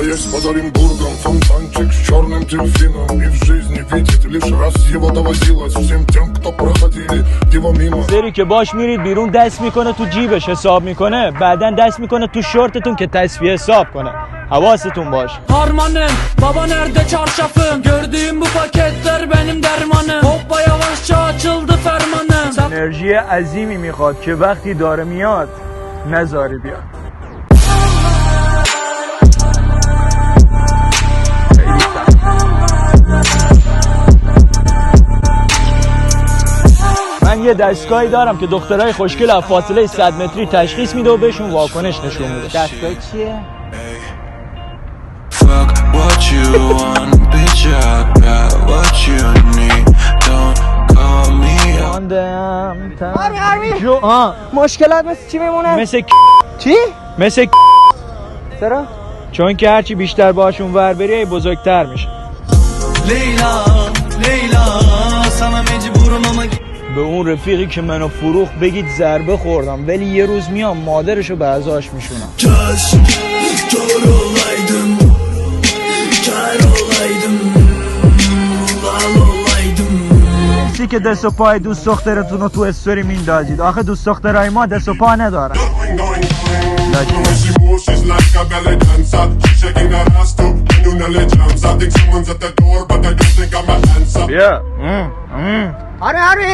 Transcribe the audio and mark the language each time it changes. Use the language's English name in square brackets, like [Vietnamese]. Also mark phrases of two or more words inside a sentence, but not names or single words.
[Persian] سری که باش میرید بیرون دست میکنه تو جیبش حساب میکنه، بعدن دست میکنه تو شورتتون که تصفیه حساب کنه. حواستون باش. [Turkish] Harmanım baba nerede çarşafım, gördüğüm bu paketler benim dermanım. Hoppa yavaşça açıldı fermanım. [Persian] انرژی عظیمی میخواد که وقتی داره میاد نذاری بیاد. من یه دستگاهی دارم که دخترای خوشگل از فاصله 100 متری تشخیص میده و بهشون واکنش نشون میده. دستگاه چیه؟ مشکلات مثل چی میمونه؟ مثل چی؟ مثل چرا؟ چون که هرچی بیشتر باشون ور بری بزرگتر میشه. [Turkish] Leyla Leyla sana mecburum ama [Persian] به اون رفیقی که منو فروخت بگید ضربه خوردم، ولی یه روز میام مادرشو به ازاش میشونم. [Turkish] kör olaydım lal olaydım. [Persian] چی که دست و پای دوست دخترتون رو تو استوری میندازید؟ آخه دوست دخترای ما دست و پا ندارن. بیا. آره